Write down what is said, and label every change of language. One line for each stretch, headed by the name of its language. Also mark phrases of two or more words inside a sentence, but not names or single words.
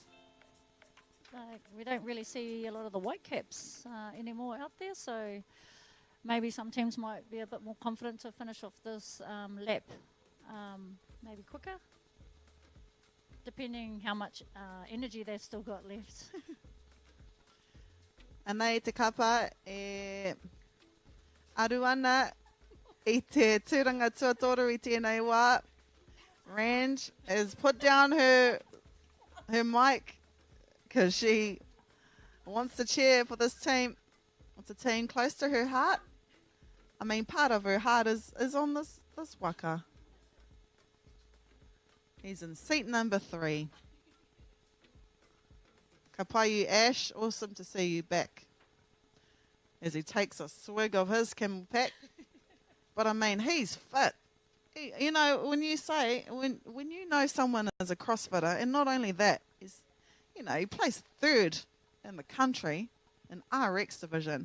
English: Like, we don't really see a lot of the white caps anymore out there, so maybe some teams might be a bit more confident to finish off this lap maybe quicker, depending how much energy they've still got left.
Māori: Anei te kapa e aru ana i te tūranga tuatoru i tēnei wā.
English: Range has put down her mic because she wants to cheer for this team. It's a team close to her heart. I mean, part of her heart is on this waka. He's in seat number 3.
Māori: Ka pai
English: you, Ash. Awesome to see you back. As he takes a swig of his camel pack. But I mean, he's fit. You know, when you know someone is a CrossFitter, and not only that, he placed 3rd in the country in RX division.